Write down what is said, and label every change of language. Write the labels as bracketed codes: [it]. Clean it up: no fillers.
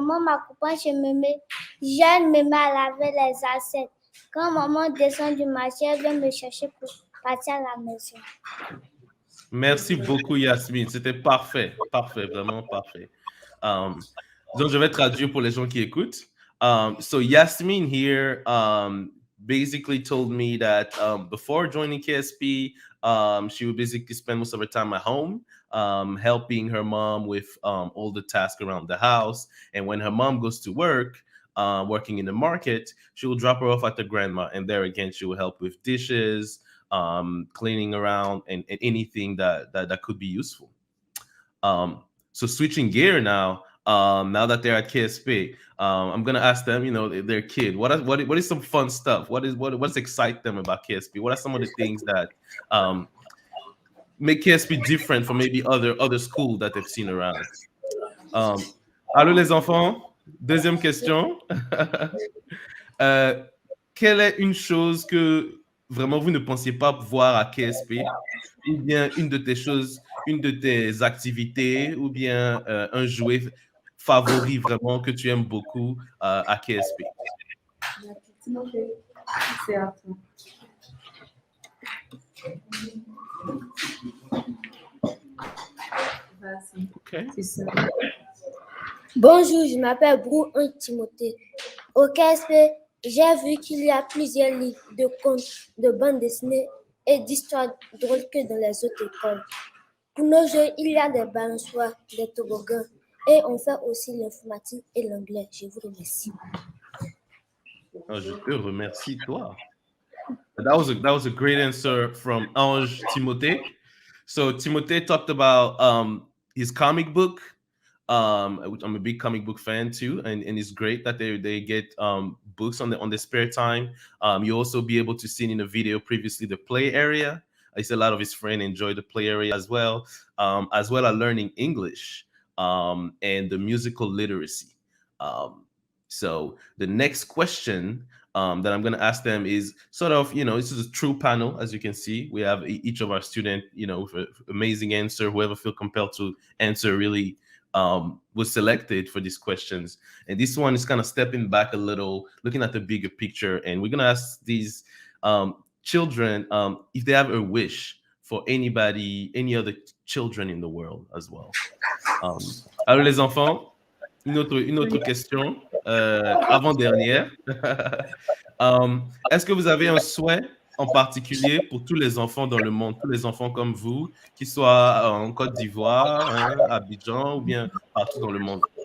[fr] Maman m'accompagne, je me mets à laver les assiettes. Quand maman descend du marché, elle vient me chercher pour partir à la maison. Merci beaucoup, Yasmine. C'était parfait, vraiment parfait. Donc, je vais traduire pour les gens qui écoutent. [en] So Yasmine here basically told me that before joining KSP, she would basically spend most of her time at home, helping her mom with all the tasks around the house. And when her mom goes to work, working in the market, she will drop her off at the grandma. And there again, she will help with dishes, cleaning around, and anything that could be useful. So switching gear now that they're at KSP, I'm gonna ask them, their kid, what is some fun stuff? What's excite them about KSP? What are some of the things that make KSP different from maybe other schools that they've seen around? [fr] Allô les enfants, deuxième question. Quelle est une chose que vraiment vous ne pensiez pas voir à KSP, ou bien une de tes activités, ou bien un jouet favori vraiment que tu aimes beaucoup à KSP? [en] Okay. [fr] Bonjour, je m'appelle Brou Timothée. Au KSP, j'ai vu qu'il y a plusieurs livres de contes, de bandes dessinées et d'histoires drôles que dans les autres écoles. Pour nos jeux, il y a des balançoires, des toboggans et on fait aussi l'informatique et l'anglais. Je vous remercie. Oh, je te remercie, toi. [en] That was a great answer from Ange Timothée. So Timothée talked about his comic book. Which I'm a big comic book fan too, and it's great that they get books on the spare time. You also be able to see in the video previously the play area. I see a lot of his friends enjoy the play area as well as learning English and the musical literacy. So the next question that I'm going to ask them is sort of, this is a true panel. As you can see, we have each of our students, with an amazing answer. Whoever feel compelled to answer really was selected for these questions. And this one is kind of stepping back a little, looking at the bigger picture. And we're going to ask these children if they have a wish for anybody, any other children in the world as well. [fr] Alors les enfants, une autre question, avant-dernière. Est-ce que vous avez un souhait en particulier pour tous les enfants dans le monde, tous les enfants comme vous, qu'ils soient en Côte d'Ivoire, à Abidjan ou bien partout dans le monde?